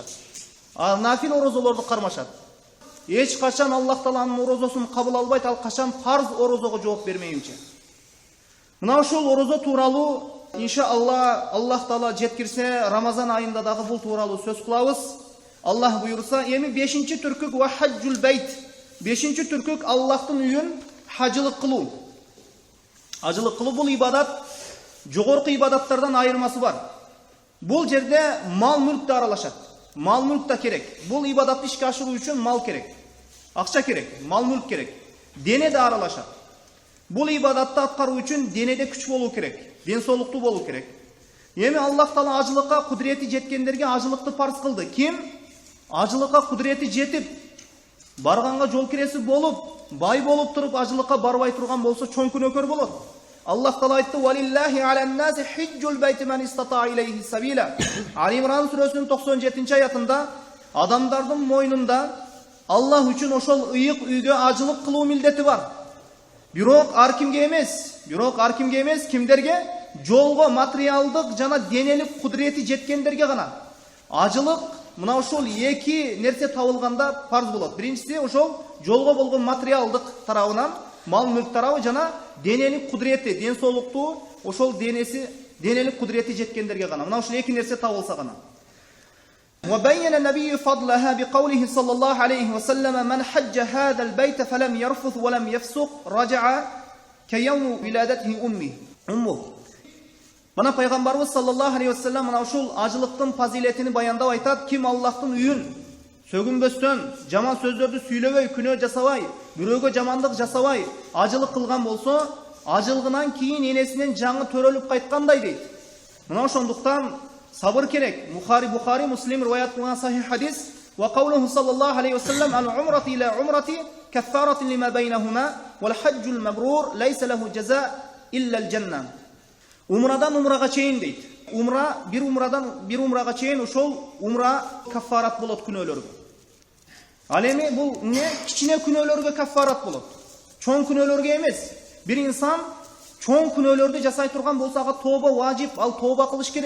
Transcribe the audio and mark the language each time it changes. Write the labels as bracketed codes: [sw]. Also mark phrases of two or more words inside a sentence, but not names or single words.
[ky] Нафил орозолорду кармашат. Эч качан Аллах тааланын орозосун кабыл албайт, ал качан парз орозого жооп бермейинче. Мына ушул орозо тууралуу иншалла Аллах таала жеткирсе Рамазан айында дагы бул тууралуу сөз кылабыз. Аллах буйрса, эми 5-чи түркүк [ar] وحج البيت. [ky] 5-чи түркүк Аллахтын үйүн хажылык кылуу. Хажылык кылуу бул ибадат жогорку ибадаттардан айырмасы бар. Бул жерде мал мүлк да аралашат. Мал мүлк да керек. Бул ибадатты ишке ашыруу үчүн мал керек. Акча керек, мал мүлк керек. Дене да аралашат. Бул ибадатты аткаруу үчүн денеде күч болуу керек, ден соолуктуу болуу керек. Эми Аллах таала ажылыкка кудурети жеткендерге ажылыкты парз кылды. Ким ажылыкка кудурети жетип, барганга жол киреси болуп, бай болуп туруп ажылыкка барбай турган болсо чоң күнөөкөр болот. Аллах таала айтты: [ar] "ولله على الناس حج البيت من استطاع إليه سبيلا". [ky] Ал-Имран сүрөсүнүн 97-чи аятында адамдардын мойнунда Аллах үчүн ошол ыйык үйгө ажылык кылуу милдети бар. Бирок ар кимге эмес, кимдерге? Жолго материалдык жана денелик кудурети жеткендерге гана. Ажылык мына ошол 2 нерсе табылганда парз болот. Биринчиси ошол жолго болгон материалдык тарабынан, мал мүлк тарабы жана денелик кудурети, ден соолуктуу ошол денелик кудурети жеткендерге гана. Мына ошол 2 нерсе табылса гана. [ar] وبين النبي فضلها بقوله صلى الله عليه وسلم: "من حج هذا البيت فلم يرفث ولم يفسق رجع كيوم ولادته أمه". [ky] Мына пайгамбарыбыз [ar] صلى الله عليه وسلم [ky] мына ушул ажылыктын фазилетини баяндап айтат: "Ким Аллахтын үйүн сөгүнбөстөн, жаман сөздөрдү сүйлөбөй, күнөө жасабай, бирөөгө жамандык жасабай ажылык кылган болсо, ажылгынан кийин энесинен жаңы төрөлүп кайткандай" дейт. Мына ошондуктан сабыр керек. Бухари, Муслим риваят кылган сахих хадис: [ar] "وقوله صلى الله عليه وسلم: "العمرة إلى العمرة كفارة لما بينهما، والحج المبرور ليس له جزاء إلا الجنة". [ky] Умрадан умрага чейин дейт. Bir умрага чейин ошол умра каффарат болот күнөөлөргө. Ал эми бул эмне? Кичине күнөөлөргө каффарат болот. Чоң күнөөлөргө эмес. Бир инсан чоң күнөөлөрдү жасай турган болсо, ага тооба важип, ал тооба кылыш керек.